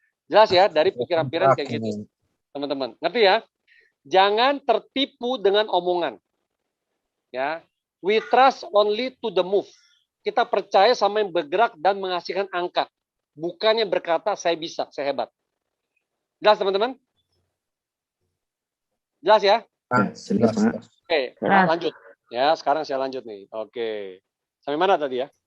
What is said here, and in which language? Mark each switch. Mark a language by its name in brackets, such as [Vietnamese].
[Indonesian] Jelas ya, dari pikiran-pikiran kayak gitu. Teman-teman, ngerti ya? Jangan tertipu dengan omongan. [English] Ya, we trust only to the move. [Indonesian] Kita percaya sama yang bergerak dan menghasilkan angka. Bukannya berkata, saya bisa, saya hebat. Jelas, teman-teman? Jelas ya? Jelas, Pak. Oke, lanjut. Ya, sekarang saya lanjut nih. Oke. Sampai mana tadi ya?